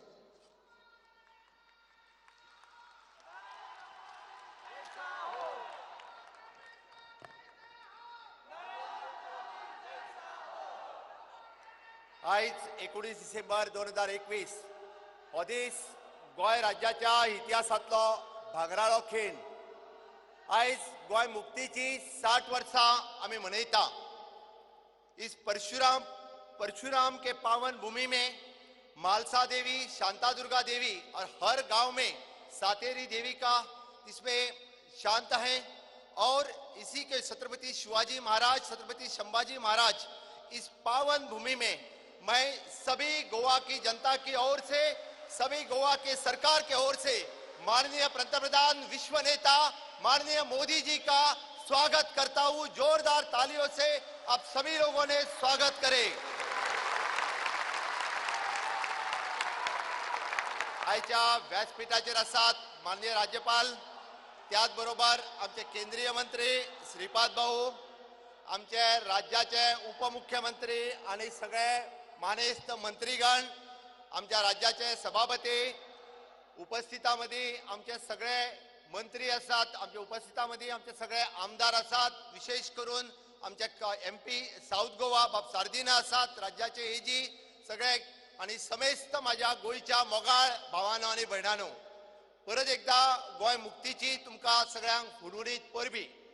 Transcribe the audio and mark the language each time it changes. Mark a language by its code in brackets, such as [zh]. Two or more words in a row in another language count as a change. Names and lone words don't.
[kok] आयज 19 डिसेंबर 2021 हो दीस गोंय राज्याच्या इतिहासांतलो भांगराळो खीण। आयज गोंय मुक्तीची 60 वर्सां आमी मनयता। [hi] इस परशुराम के पावन भूमि में मालसा देवी, शांता दुर्गा देवी और हर गांव में सातेरी देवी का इसमें शांत है। और इसी के छत्रपति शिवाजी महाराज, छत्रपति संभाजी महाराज, इस पावन भूमि में मैं सभी गोवा की जनता की ओर से, सभी गोवा के सरकार के ओर से माननीय पंतप्रधान विश्व नेता माननीय मोदी जी का स्वागत करता हूं। जोरदार तालियों से आप सभी लोगों ने स्वागत करें। [kok] आयच्या व्यासपीठाचेर आसात माननीय राज्यपाल, त्याच बरोबर आमचे केंद्रीय मंत्री श्रीपाद भाऊ, आमचे राज्याचे उपमुख्यमंत्री आणि सगळे मानेस्त मंत्रीगण, आमच्या राज्याचे सभापती, उपस्थितामध्ये आमचे सगळे मंत्री आसात, आमच्या उपस्थितामध्ये आमचे सगळे आमदार आसात, विशेष करून आमचे MP साऊथ गोवा बाब सार्दिना आसात, राज्याचे AG सगळे आणि समेस्त माझ्या गोयच्या मोगाळ भावांनो आणि भयणांनो, परत एकदा गोंय मुक्तीची तुमकां सगळ्यांक हुडहुडीत परबी।